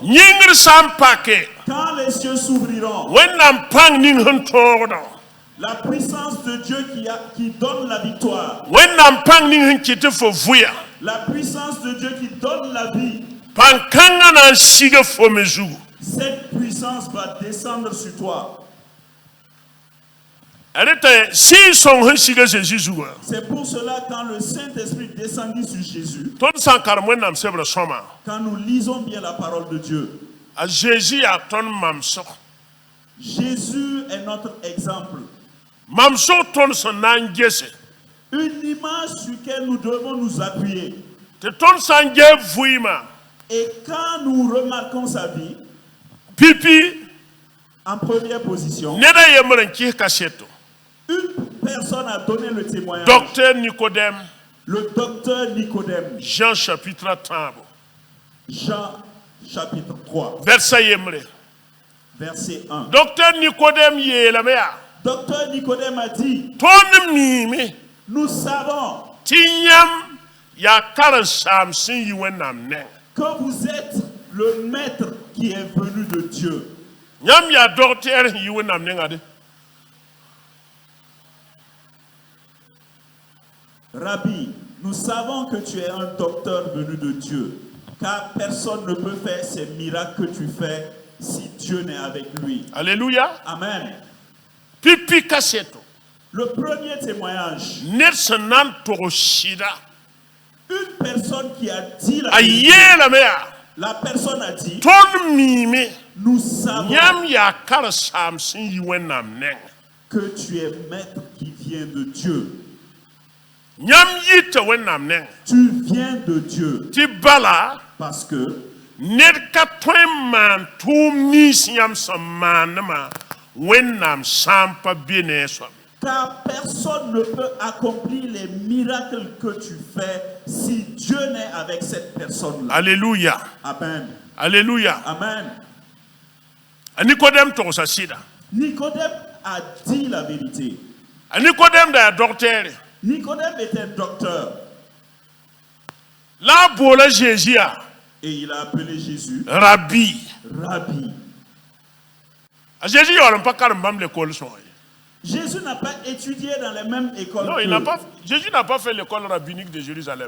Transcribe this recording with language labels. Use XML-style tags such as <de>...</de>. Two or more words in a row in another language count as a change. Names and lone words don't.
<mos>Nyingr sam pake.</mos> <fr>Quand les cieux s'ouvriront,</fr> <mos>Wenam pang ning hun toro.</mos> <fr>La puissance de Dieu qui donne la victoire.</fr> <mos>wẽnnaam pãng ning sẽn kɩt tɩ fo vʋya</mos> <fr>La puissance de Dieu qui donne la vie.</fr> <mos>pãng kãngã na n siga fo me zugu.</mos> <fr>Cette puissance va descendre sur toi.</fr> <mos>Rẽtã sɩɩ-sõng sẽn siga Zeezi zugã</mos> <fr>C'est pour cela quand le Saint-Esprit descendit sur Jésus,</fr> <mos>tõnd sã n karem wẽnnaam sebrã sõma</mos> <fr>quand nous lisons bien la parole de Dieu,</fr> <mos>a Zeezi yaa tõnd mamsg.</mos> <fr>Jésus est notre exemple.</fr> <mos>Mamsg tõnd sẽn na n gese</mos> <fr>Une image sur laquelle nous devons nous appuyer.</fr> <mos>tɩ tõnd sã n ges vɩɩmã</mos> <fr>Et quand nous remarquons sa vie,</fr> <mos>pipi</mos> <fr>en première position,</fr> <mos>ned a yembr n kɩs kaseto.</mos> <fr>une personne a donné le témoignage. Docteur Nicodème, Le docteur Nicodème, Jean chapitre 30, Jean chapitre 3,</fr> <mos>verset yembre.</mos> <fr>verset 1.</fr> <mos>Docteur Nicodème yeelame yaa</mos> <fr>Docteur Nicodème a dit,</fr> <mos>tõnd miime</mos> <fr>nous savons</fr> <mos>tɩ yãmb yaa karen-saam sẽn yi wẽnnaam neng.</mos> <fr>que vous êtes le maître qui est venu de Dieu.</fr> <mos>Yãmb yaa docteur sẽn yi wẽnnaam nengã de.</mos> <fr>Rabbi, nous savons que tu es un docteur venu de Dieu, car personne ne peut faire ces miracles que tu fais si Dieu n'est avec lui. Alléluia. Amen.</fr> <mos>Pipi kaseto.</mos> <fr>Le premier témoignage,</fr> <mos>Ned sẽn na n tog sɩda</mos> <fr>une personne qui a dit la a vérité.</fr> <mos>yeelame yaa</mos> <fr>La personne a dit,</fr> <mos>tõnd miime</mos> <fr>nous savons</fr> <mos>yãmb yaa karen-saam sẽn yi wẽnnaam neng.</mos> <fr>que tu es maître qui vient de Dieu.</fr> <mos>Yãmb yita wẽnnaam neng</mos> <fr>Tu viens de Dieu</fr> <mos>tɩ bala</mos> <fr>parce que</fr> <mos>ned ka tõe n maan tʋʋm nins yãmb sẽn maandmã wẽnnaam sã n pa be ne a soab.</mos> <fr>car personne ne peut accomplir les miracles que tu fais si Dieu n'est avec cette personne-là. Alléluia. Amen. Alléluia. Amen.</fr> <mos>A Nicodème togsa sɩda.</mos> <fr>Nicodème a dit la vérité.</fr> <mos>A Nicodème da yaa docteur.</mos> <fr>Nicodème était docteur</fr> <mos>La a boola Zeezi yaa</mos> <fr>et il a appelé Jésus Rabbi. Rabbi.</fr> <mos>A Zeezi yaool n pa karem bãmb l'école sõng ye.</mos> <fr>Jésus n'a pas étudié dans les mêmes écoles Non, Jésus n'a pas fait l'école rabbinique de Jérusalem.</fr>